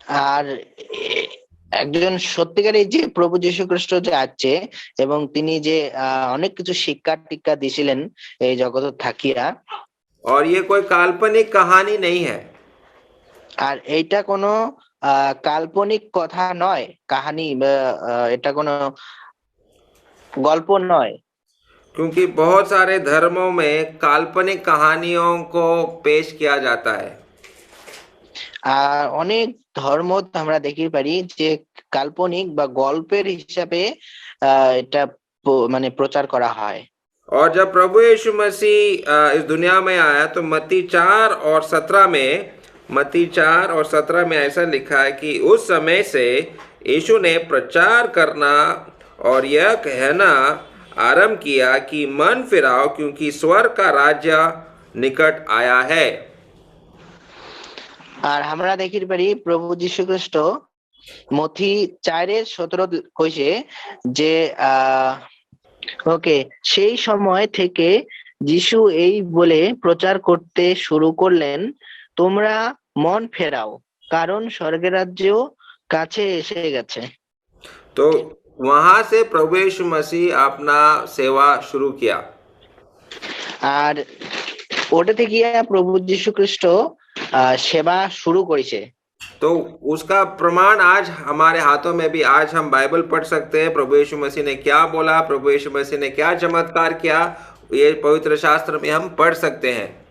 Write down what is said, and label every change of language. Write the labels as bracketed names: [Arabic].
[Bangla] আর একজন সত্যিকারের যে প্রভু যীশু খ্রিস্ট যে আছে এবং তিনি যে অনেক কিছু শিক্ষা টিক্ষা দিয়েছিলেন এই জগতে থাকিয়া। [Hindi] और ये कोई काल्पनिक कहानी नहीं है। [Bangla] আর এইটা কোনো কাল্পনিক কথা নয়, কাহিনী, এটা কোনো গল্প নয়। [Hindi] क्योंकि बहुत सारे धर्मों में काल्पनिक कहानियों को पेश किया जाता है। [Bangla] আর অনেক ধর্ম আমরা দেখতে পারি যে কাল্পনিক বা গল্পের হিসাবে এটা মানে প্রচার করা হয়। [Hindi] और जब प्रभु यीशु मसीह इस दुनिया में आया तो मत्ती 4 और 17 में मत्ती 4:17 में ऐसा लिखा है कि उस समय से यीशु ने प्रचार करना और यह कहना आरंभ किया कि मन फिराओ, क्योंकि स्वर्ग का राज्य निकट आया है। [Bangla] আর আমরা দেখির পারি প্রভু যীশু খ্রিস্ট মথি 4:17 কইছে যে ওকে সেই সময় থেকে যিশু এই বলে প্রচার করতে শুরু করলেন, তোমরা মন ফেরাও, কারণ স্বর্গের রাজ্য কাছে এসে গেছে। [Hindi] तो वहां से प्रभु यीशु मसीह अपना सेवा शुरू किया। [Bangla] আর ওটাতে গিয়ে প্রভু যীশু খ্রিস্ট সেবা শুরু করেছে। [Hindi] तो उसका प्रमाण आज हमारे हाथों में भी, आज हम बाइबल पढ़ सकते हैं प्रभु यीशु मसीह ने क्या बोला, प्रभु यीशु मसीह ने क्या चमत्कार किया, ये पवित्र शास्त्र में हम पढ़ सकते हैं।